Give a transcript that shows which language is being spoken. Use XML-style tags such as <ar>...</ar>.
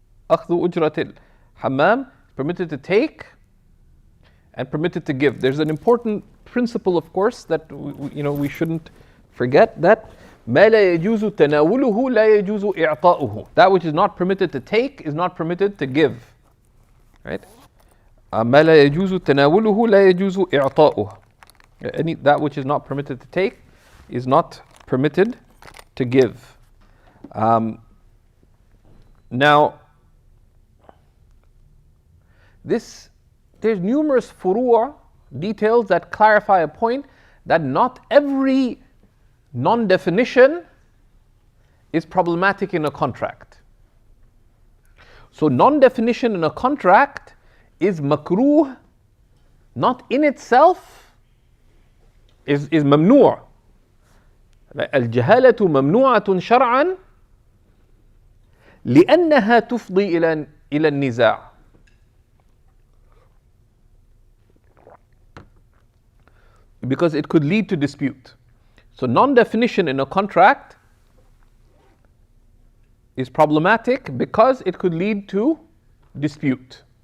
<ar>Akhdhu ujratil hammam,</ar> <en>permitted to take and permitted to give. There's an important principle, of course, that we shouldn't forget, that</en> <ar>ما لا يجوز تناوله لا يجوز إعطاؤه.</ar> <en>That which is not permitted to take is not permitted to give, right?</en> <ar>ما لا يجوز تناوله لا يجوز إعطاؤه.</ar> <en>That which is not permitted to take is not permitted to give. Now, there's numerous furu', details that clarify a point that not every non-definition is problematic in a contract. So non-definition in a contract is makruh, not in itself, is mamnu'.</en> <ar>الجهالة ممنوعة شرعا لأنها تفضي إلى النزاع.</ar> <en>Because it could lead to dispute. So non-definition in a contract is problematic because it could lead to dispute.</en>